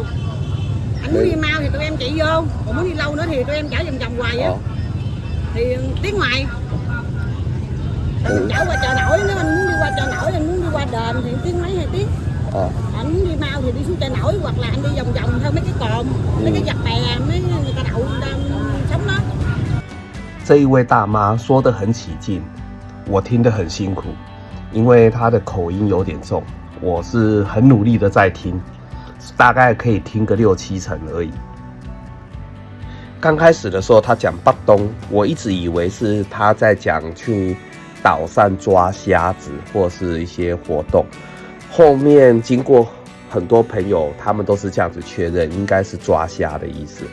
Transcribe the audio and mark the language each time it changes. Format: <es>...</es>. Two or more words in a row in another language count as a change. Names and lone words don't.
<vi>Anh muốn đi mau thì tụi em chạy vô, còn muốn đi lâu nữa thì tụi em chở vòng vòng hoài á. Thì tiếng ngoài. Chở qua Chợ Nổi, nếu anh muốn đi qua Chợ Nổi, anh muốn đi qua đền thì tiếng mấy 2 tiếng. Anh muốn đi mau thì đi xuống Chợ Nổi, hoặc là anh đi vòng vòng theo mấy cái cồn, mấy cái giặt bè, mấy người ta đậu đang sống đó.</vi> <zh>这一位大妈说得很起劲，我听得很辛苦，因为她的口音有点重，我是很努力的在听，大概可以听个6、7成而已。刚开始的时候，她讲北东，我一直以为是她在讲去岛上抓虾子或是一些活动，后面经过很多朋友，他们都是这样子确认，应该是抓虾的意思。</zh>